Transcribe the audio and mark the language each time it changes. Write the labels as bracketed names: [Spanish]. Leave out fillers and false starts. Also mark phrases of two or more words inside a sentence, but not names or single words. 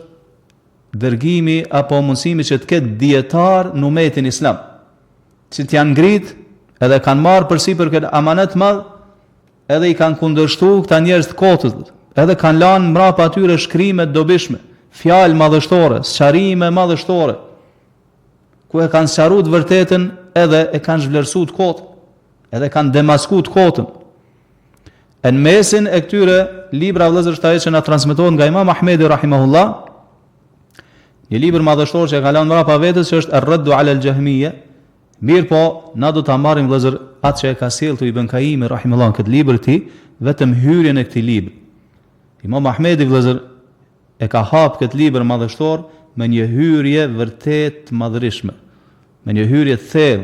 [Albanian] dërgimi apo mundsimi që të ketë dietar në umetin islam, që të janë ngrit edhe kanë marrë përsipër këtë amanet madh, edhe i kanë kundërshtuar këta njerëz të kotës, edhe kanë lanë mbrapa atyre shkrime të dobishme, fjalë madhështore, sqarime madhështore, ku e kanë sqaruar të vërtetën edhe e kanë zhvlerësuar kotën, edhe kanë demaskuar kotën. Në mesin e këtyre libra vëllezër shtahet që na transmetohen nga Imam Ahmedi rahimahullah, një libër madhështor që e ka lënë mbrapa vetes që është Ar-Raddu 'ala al-Jahmiyya. Mirë po, na do ta marrim vëllezër atë që e ka sjellë Ibn Qayyim rahimahullah këtë libër të tij, vetëm hyrjen e këtij libri. Imam Ahmedi vëllezër e ka hap këtë libër madhështor me një hyrje vërtet madhërishme, me një hyrje të thellë.